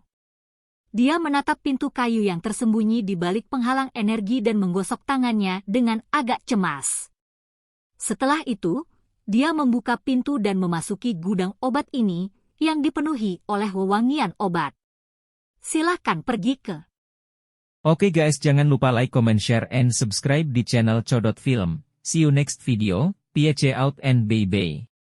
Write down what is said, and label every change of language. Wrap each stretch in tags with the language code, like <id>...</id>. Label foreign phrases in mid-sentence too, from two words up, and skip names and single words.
<id>Dia menatap pintu kayu yang tersembunyi di balik penghalang energi dan menggosok tangannya dengan agak cemas. Setelah itu, dia membuka pintu dan memasuki gudang obat ini yang dipenuhi oleh wewangian obat. Silakan pergi ke. Oke guys, jangan lupa</id> <en>like, comment, share, and subscribe</en> <id>di channel Codot Film.</id> <en>See you next video. Peace out and bye-bye.</en>